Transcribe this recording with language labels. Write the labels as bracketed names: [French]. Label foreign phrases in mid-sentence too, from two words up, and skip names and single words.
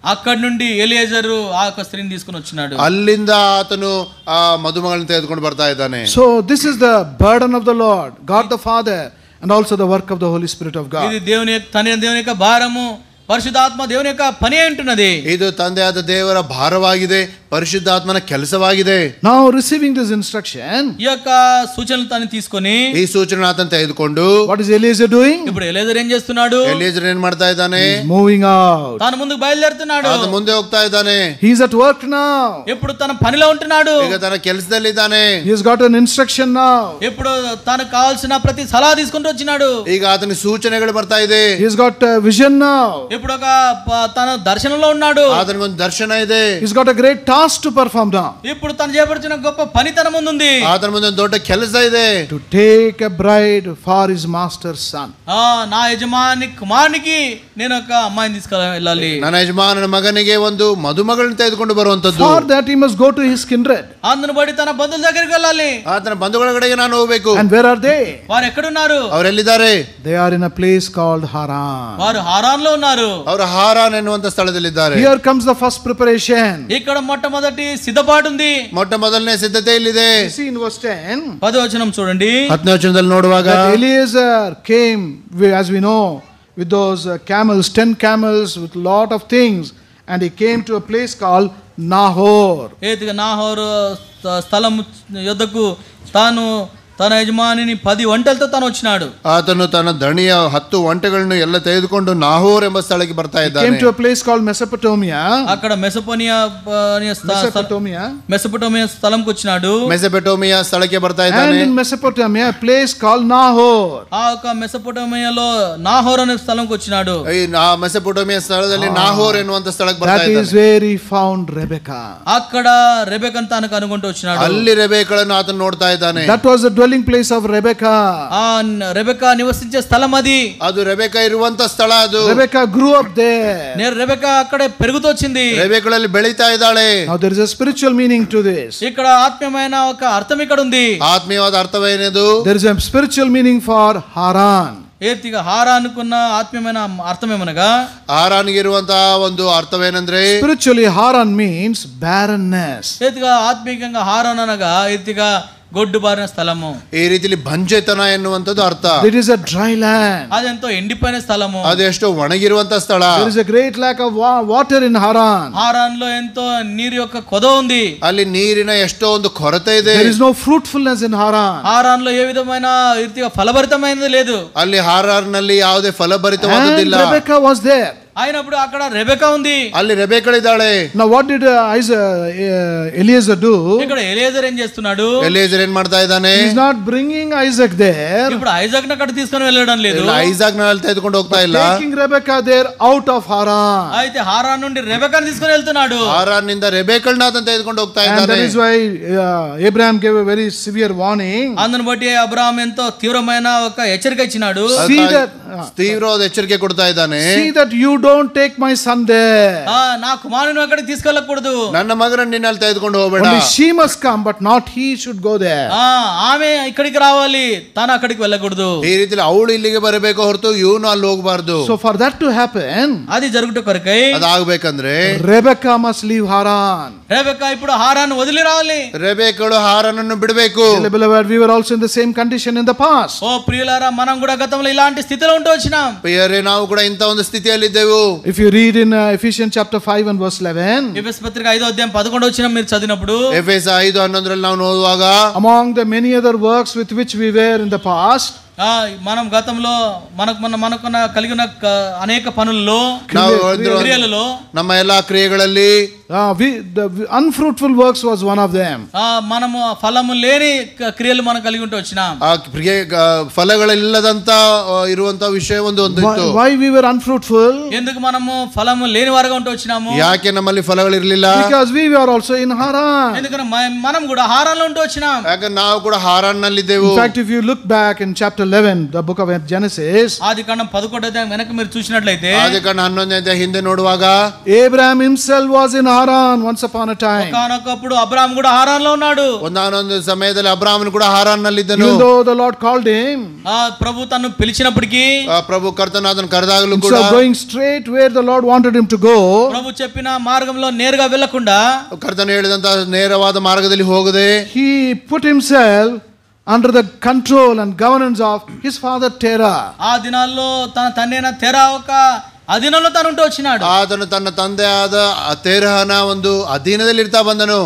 [Telugu] అక్కడ నుండి ఎలియేజరు ఆ యొక్క స్త్రీని తీసుకొని వచ్చినాడు. [Kannada] ಅಲ್ಲಿಂದ ಆತನು ಆ ಮದುಮಗಳನ್ನ ತೆಗೆದುಕೊಂಡು ಬರ್ತಾ ಇದ್ದಾನೆ. [English] So this is the burden of the Lord, God the Father, and also the work of the Holy Spirit of God. [Telugu] ఇది దేవుని యొక్క భారము, పరిశుద్ధాత్మ దేవుని యొక్క పని అయి ఉంటున్నది. [Kannada] ಇದು ತಂದೆಯಾದ ದೇವರ ಭಾರವಾಗಿದೆ, ಪರಿಶುದ್ಧಾತ್ಮನ ಕೆಲಸವಾಗಿದೆ. [English] Now receiving this instruction, [Telugu] ఈ యొక్క సూచనలు తను తీసుకొని [Kannada] ಈ ಸೂಚನೆ ಆತನ ತೆಗೆದುಕೊಂಡು [English] what is Eliezer doing? [Telugu] ఇప్పుడు ఎలియేజర్ ఏం చేస్తున్నాడు? [Kannada] ಎಲಿಯೇಜರ್ ಏನ್ ಮಾಡ್ತಾ ಇದ್ದಾನೆ? [English] He is moving out. [Telugu] తాను ముందుకు బయలుదేరుతున్నాడు. [Kannada] ಆತ ಮುಂದೆ ಹೋಗ್ತಾ ಇದ್ದಾನೆ. [English] He is at work now. [Telugu] ఇప్పుడు తన పనిలో ఉంటున్నాడు. [Kannada] ಈಗ ತನ್ನ ಕೆಲಸದಲ್ಲಿದ್ದಾನೆ. [English] He has got an instruction now. [Telugu] ఇప్పుడు తనకు కావాల్సిన ప్రతి సలహా తీసుకుంటూ వచ్చినాడు. [Kannada] ಈಗ ಆತನಿಗೆ ಸೂಚನೆಗಳು ಬರ್ತಾ ಇದೆ. [English] He has got a vision now. [Telugu] ఇప్పుడు ఒక తన దర్శనంలో ఉన్నాడు. [Kannada] ಆತನಿಗೆ ಒಂದು ದರ್ಶನ ಇದೆ. [English] He's got a great task to perform now. [Telugu] ఇప్పుడు తను చేపడుతున్న గొప్ప పని తన ముందు ఉంది. [Kannada] ಆತನ ಮುಂದೆ ಒಂದು ದೊಡ್ಡ ಕೆಲಸ ಇದೆ. [English] To take a bride for his master's son. [Telugu] నా యజమాని కుమారునికి నేను ఒక అమ్మాయిని తీసుకెళ్ళాలి. [Kannada] ನನ್ನ ಯಜಮಾನನ ಮಗನಿಗೆ ಒಂದು ಮದುಮಗಳನ್ನ ತೆಗೆದುಕೊಂಡು ಬರುವಂತದ್ದು. [English] For that he must go to his kindred. [Telugu] అందును బట్టి తన బంధువుల దగ్గరికి వెళ్ళాలి. [Kannada] ಆತನ ಬಂಧುಗಳ ಕಡೆಗೆ ನಾನು ಹೋಗಬೇಕು. [English] And where are they? [Telugu] వారు ఎక్కడున్నారు? [Kannada] ಅವರೆಲ್ಲಿದ್ದಾರೆ? [English] They are in a place called Haran. [Telugu] వారు హారాన్ లో ఉన్నారు. [Kannada] ಅವರು ಹಾರಾನ್ ಎನ್ನುವಂತ ಸ್ಥಳದಲ್ಲಿದ್ದಾರೆ. [English] Here comes the first preparation. [Telugu] ఇక్కడ మొట్టమొదటి సిద్ధపాటు ఉంది. [Kannada] ಮೊಟ್ಟ ಮೊದಲನೇ ಸಿದ್ಧತೆ ಇಲ್ಲಿದೆ. [English] See in verse 10. [Telugu] 10వ వచనం చూడండి. [Kannada] 10ನೇ ವಚನದಲ್ಲಿ ನೋಡುವಾಗ [English] That Eliezer came, as we know, with those camels, 10 camels with lot of things, and he came to a place called Nahor. [Telugu] ఏతిగా నాహోరు స్థలం యొద్దకు తాను తన యజమానిని 10 ఒంటెలతో తాను వచ్చినాడు. [Kannada] ಆತನು ತನ್ನ ದಣಿಯ 10 ಒಂಟೆಗಳನ್ನು ಎಲ್ಲ ತೆಗೆದುಕೊಂಡು ನಾಹೋರ್ ಎಂಬ ಸ್ಥಳಕ್ಕೆ ಬರ್ತಾ [English] He [Kannada] ಇದ್ದಾನೆ. [English] came to a place called Mesopotamia. [Telugu] అక్కడ మెసొపోటేమియా స్థలంకి వచ్చినాడు. [Kannada] ಮೆಸೊಪೊಟೇಮಿಯಾ ಸ್ಥಳಕ್ಕೆ ಬರ್ತಾ [English] And [Kannada] ಇದ್ದಾನೆ. [English] in Mesopotamia, a place called Nahor. [Telugu] ఆ ఒక మెసొపోటేమియాలో నాహోర్ అనే స్థలంకి వచ్చినాడు. [Kannada] ಈ ಮೆಸೊಪೊಟೇಮಿಯಾ ಸ್ಥಳದಲ್ಲಿ ನಾಹೋರ್ ಎನ್ನುವಂತ ಸ್ಥಳಕ್ಕೆ ಬರ್ತಾ [English] That is [Kannada] ಇದ್ದಾನೆ. [English] where he found Rebekah. [Telugu] అక్కడ రెబెకను తాను కనుగొంటూ వచ్చినాడు. [Kannada] ಅಲ್ಲಿ ರೆಬೆಕಳನ್ನು ಆತನು ನೋಡ್ತಾ ಇದ್ದಾನೆ. [English] That was the dwelling place of Rebekah. [Telugu] ఆ రెబెకా నివసించే స్థలం అది. [Kannada] ಅದು ರೆಬೆಕ ಇರುವಂತ ಸ್ಥಳ ಅದು. [English] Rebekah grew up there. [Telugu] రెబెకా అక్కడే పెరుగుతూ వచ్చింది. [Kannada] ರೆಬೆಕಳಲ್ಲಿ ಬೆಳೀತಾ ಇದ್ದಾಳೆ. [English] Now there is a spiritual meaning to this. [Telugu] ఇక్కడ ఆత్మీయమైన ఒక అర్థం ఇక్కడ ఉంది. [Kannada] ಆತ್ಮೀಯವಾದ ಅರ್ಥವೇನೆದು? [English] There is a spiritual meaning for Haran. [Telugu] ఏతిగా హారానుకున్న ఆత్మీయమైన అర్థం ఏమనగా [Kannada] ಹಾರಾನಿಗೆ ಇರುವಂತಹ ಒಂದು ಅರ್ಥವೇನೆಂದ್ರೆ, [English] Spiritually, Haran means barrenness. [Telugu] ఏతిగా ఆత్మీయంగా హారాన్ అనగా ఏతిగా గొడ్డు బారిన స్థలము. [Kannada] ಈ ರೀತಿಲಿ ಬಂಜೆತನ ಎನ್ನುವಂಥದ್ದು ಅರ್ಥ. [English] It is a dry land. [Telugu] అదెంతో ఎండిపోయిన స్థలము. [Kannada] ಅದು ಎಷ್ಟೋ ಒಣಗಿರುವಂತ ಸ್ಥಳ. [English] There is a great lack of water in Haran. [Telugu] హారాన్ లో ఎంతో నీరు యొక్క కొద ఉంది. [Kannada] ಅಲ್ಲಿ ನೀರಿನ ಎಷ್ಟೋ ಒಂದು ಕೊರತೆ ಇದೆ. [English] There is no fruitfulness in Haran. [Telugu] హారాన్ లో ఏ విధమైన రీతిగా ఫలభరితమైనది లేదు. [Kannada] ಅಲ್ಲಿ ಹಾರಾರ್ನಲ್ಲಿ ಯಾವುದೇ [English] And [Kannada] ಫಲಭರಿತವಾದದ್ದಿಲ್ಲ. [English] Rebekah was there. [Telugu] అయినప్పుడు అక్కడ రెబెకా ఉంది. [Kannada] ಅಲ್ಲಿ ರೆಬೆಕಳಿದ್ದಾಳೆ. [English] Now what did Eliezer do? [Telugu] ఇక్కడ ఎలియేజర్ ఏం చేస్తున్నాడు? [Kannada] ಎಲಿಯೇಜರ್ ಏನ್ ಮಾಡ್ತಾ ಇದ್ದಾನೆ? [English] He is not bringing Isaac there. [Telugu] ఇప్పుడు ఐజాక్ అక్కడ తీసుకొని వెళ్ళడం లేదు. [Kannada] ಐಸಾಕ್ ನಲ್ಲಿ ತೆಗೆದುಕೊಂಡು ಹೋಗ್ತಾ ಇಲ್ಲ. [English] Taking Rebekah there out of Haran. [Telugu] అయితే హారాన్ నుండి రెబెకాను తీసుకొని వెళ్తున్నాడు. [Kannada] ಹಾರಾನ್ ನಿಂದ ರೆಬೆಕಳನ್ನ ಆತನ ತೆಗೆದುಕೊಂಡು ಹೋಗ್ತಾ [English] And [Kannada] ಇದ್ದಾನೆ. [English] that is why Abraham gave a very severe warning. [Telugu] అందును బట్టి అబ్రహాం ఎంతో తీవ్రమైన ఒక హెచ్చరిక ఇచ్చినాడు. [English] See that [Kannada] ತೀವ್ರವಾದ ಎಚ್ಚರಿಕೆ ಕೊಡ್ತಾ ಇದ್ದಾನೆ. [English] See that you don't take my son there. [Telugu] నా కుమారుని అక్కడికి తీసుకెళ్ళకూడదు, [Kannada] ನನ್ನ ಮಗನನ್ನು ನಿನ್ನಲ್ಲಿ ತೆಗೆದುಕೊಂಡು ಹೋಗಬೇಡ. [English] Only she must come, but not he should go there. [Telugu] ఆమె ఇక్కడికి రావాలి, తాను అక్కడికి వెళ్ళకూడదు. [Kannada] ಈ ರೀತಿಯಲ್ಲಿ ಅವಳು ಇಲ್ಲಿಗೆ ಬರಬೇಕು ಹೊರತು ಇವನು ಅಲ್ಲಿ ಹೋಗಬಾರ್ದು. [English] So for that to happen, [Telugu] అది జరుగుట కొరకై [Kannada] ಅದಾಗಬೇಕಂದ್ರೆ [English] Rebecca must leave Haran. [Telugu] రెబెక్కా ఇప్పుడు హారాను వదిలి రావాలి. [Kannada] ರೆಬೆಕ್ಕಳು ಹಾರನನ್ನು ಬಿಡಬೇಕು. [English] Beloved, we were also in the same condition in the past. [Telugu] ఓ ప్రియులారా, మనం కూడా గతంలో ఇలాంటి స్థితిలో ఉంటూ వచ్చినాం. [Kannada] ಪ್ರಿಯರೇ, ನಾವು ಕೂಡ ಇಂಥ ಒಂದು ಸ್ಥಿತಿಯಲ್ಲಿದ್ದೆವು. [English] If you read in Ephesians chapter 5 and verse 11, [Telugu] ఎఫెసీ పత్రిక 5:11 వచ్చిన మీరు చదివినప్పుడు, [Kannada] ಎಫೆಸ 5:11 ನಾವು ಓದುವಾಗ, [English] among the many other works with which we were in the past, [Telugu] మనం గతంలో మనకున్న కలిగిన అనేక పనుల్లో, క్రియలలో, [Kannada] ನಮ್ಮ ಎಲ್ಲಾ ಕ್ರಿಯೆಗಳಲ್ಲಿ [English] the unfruitful works was one of them. [Telugu] మనము ఫలము లేని క్రియలు మనం కలిగి ఉంటూ వచ్చినాం. [Kannada] ಆ ಕ್ರಿಯೆ ಫಲಗಳಿಲ್ಲದಂತ ಇರುವಂತ ವಿಷಯ ಒಂದಿತ್ತು. [English] Why we were unfruitful? [Telugu] ఎందుకు మనము ఫలము లేని వారుగా ఉంటూ వచ్చినాము? [Kannada] ಯಾಕೆ ನಮ್ಮಲ್ಲಿ ಫಲಗಳಿರಲಿಲ್ಲ? [English] Because we were also in Haran. [Telugu] ఎందుకంటే మనం కూడా హారాన్లో ఉంటూ వచ్చినాం. [Kannada] ಯಾಕಂದ್ರೆ ನಾವು ಕೂಡ ಹಾರಾನ್ ನಲ್ಲಿದ್ದೆವು. [English] In fact, if you look back in chapter 11, the book of Genesis, [Telugu] ఆదికాండం 11వ అధ్యాయం వెనక మీరు చూసినట్లయితే, [Kannada] ಆದಿಕಾಂಡ 11ನೇ ಅಧ್ಯಾಯ ಹಿಂದೆ ನೋಡುವಾಗ, [English] Abraham himself was in Haran once upon a time. [Telugu] ఒకానొకప్పుడు అబ్రాహాము కూడా హారాన్లో ఉన్నాడు. [Kannada] ಒಂದಾನೊಂದು ಸಮಯದಲ್ಲಿ ಅಬ್ರಾಮನು ಕೂಡ ಹಾರಾನ್ ನಲ್ಲಿದ್ದನು. [English] Even though the Lord called him, [Telugu] ప్రభు తను పిలిచినప్పటికీ, [Kannada] ಪ್ರಭು ಕರ್ತನು ಅದನ್ನು ಕರೆದಾಗಲೂ ಕೂಡ, [English] instead of going straight where the Lord wanted him to go, [Telugu] ప్రభు చెప్పిన మార్గంలో నేరుగా వెళ్ళకుండా, [Kannada] ಕರ್ತನು ಹೇಳಿದಂತ ನೇರವಾದ ಮಾರ್ಗದಲ್ಲಿ ಹೋಗದೆ, [English] he put himself under the control and governance of his father Terah. [Telugu] ఆ దినాల్లో తన తండ్రి అయిన తెరా ఒక అధీనంలో తను ఉంటూ వచ్చినాడు. [Kannada] ಆತನು ತನ್ನ ತಂದೆಯಾದ ತೇರಹನ ಒಂದು ಅಧೀನದಲ್ಲಿ ಇರ್ತಾ ಬಂದನು.